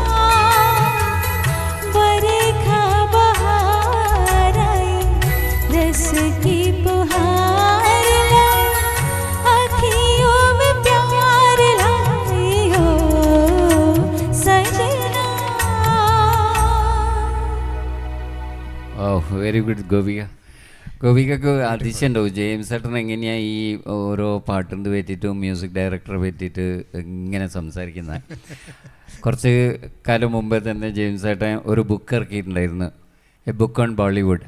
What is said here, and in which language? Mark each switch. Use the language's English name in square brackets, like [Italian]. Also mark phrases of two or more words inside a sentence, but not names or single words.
[Hindi] बरखा बहार आई, रस की पुहार लाई, अखियों में प्यार लाई ओ सजना। [English] oh very good ഗോപിക. [Malayalam] ഗോപികക്ക് അതിശയുണ്ടാവും ജെയിംസ് ചേട്ടൻ എങ്ങനെയാണ് ഈ ഓരോ പാട്ടിന് പറ്റിയിട്ടും [English] music director [Malayalam] പറ്റിയിട്ട് ഇങ്ങനെ സംസാരിക്കുന്നത്. കുറച്ച് കാലം മുമ്പേ തന്നെ ജെയിംസ് ചേട്ടൻ ഒരു ബുക്ക് ഇറക്കിയിട്ടുണ്ടായിരുന്നു, [English] a book on Bollywood.